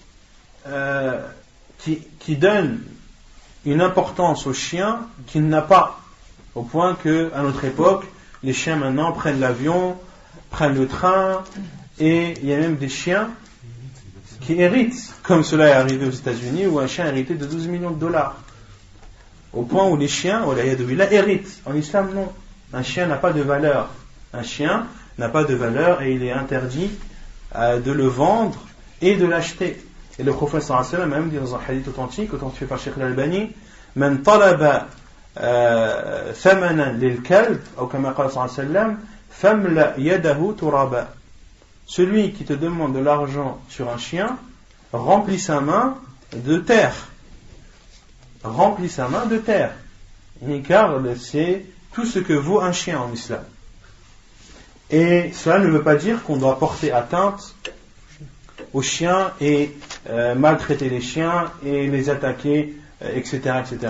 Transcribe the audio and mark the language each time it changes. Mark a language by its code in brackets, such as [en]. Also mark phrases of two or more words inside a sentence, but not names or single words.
[fr] donnent une importance au chien qu'il n'a pas, au point que à notre époque les chiens maintenant prennent l'avion, prennent le train, et il y a même des chiens qui héritent, comme cela est arrivé aux États-Unis, où un chien a hérité de 12 millions de dollars, au point où les chiens héritent. En islam, non, un chien n'a pas de valeur, et il est interdit de le vendre et de l'acheter. Et le prophète [ar] صلى الله عليه وسلم [fr] a même dit dans un hadith authentique, authentifié par Cheikh al-Albani, [ar] من طلب ثمنا لل كلب, [fr] ou comme [ar] قال صلى الله عليه وسلم فاملأ يده ترابا. [fr] Celui qui te demande de l'argent sur un chien, remplit sa main de terre. Remplit sa main de terre. Car c'est tout ce que vaut un chien en islam. Et cela ne veut pas dire qu'on doit porter atteinte aux chiens et maltraiter les chiens et les attaquer, etc., etc.